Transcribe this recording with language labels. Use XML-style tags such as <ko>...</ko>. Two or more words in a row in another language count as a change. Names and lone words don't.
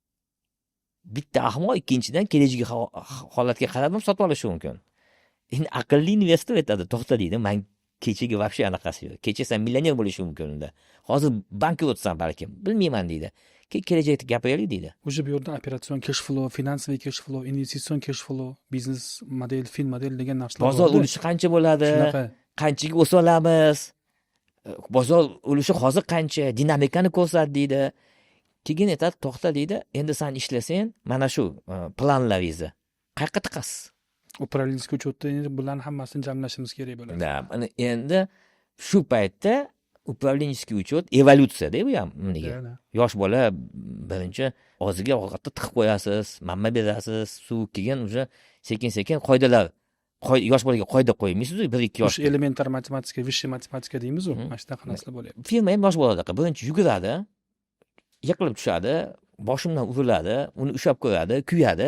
<uz>Bitta ahmoq ikkinchidan kelajagi holatga qarab ham sotib olishi mumkin. Endi aqlli investor aytadi, to'xta deydi, men kechagi вообще anaqasi yo'q. Kecha sen millioner bo'lishi mumkin unda. Hozir bankrotsan balkim, bilmayman deydi. Kelajakda gapiraylik deydi. O'sha bu yerda operatsion</uz> <en>cash flow,</en> <uz>finansiy</uz> <en>cash flow,</en> <uz>investitsion</uz> <en>cash flow,</en> <uz>biznes model, fin model degan narsalar bor. Bozor ulushi qancha bo'ladi? Qanchaga o'sa olamiz? Bozor ulushi hozir qancha? Dinamikani ko'rsat deydi. Keyin aytadi, to'xta deydi. Endi sen ishlasang, mana shu planlaringizni qayerga tiqasiz?</uz> <ru>Управленческий учетda</ru> <uz>bularni hammasini jamlashimiz kerak bo'ladi. Da, endi shu paytda</uz> <ru>управленческий учет</ru> <uz>evolyutsiyada bu ham nega? Yosh bola birinchi og'ziga ovqatni tiqib qo'yasiz, mamma berasiz, suv, keyin уже sekin-sekin qoidalar yosh bolaga qoida qo'ymaysiz, 1-2 yosh. Elementar matematika, vысшая matematika deymiz-ku, mana shunaqa narsalar bo'lyapti. Firma ham yosh boladaqa birinchi yuguradi, yiqilib tushadi, boshimdan uriladi, uni ushlab ko'radi, kuyadi.</uz>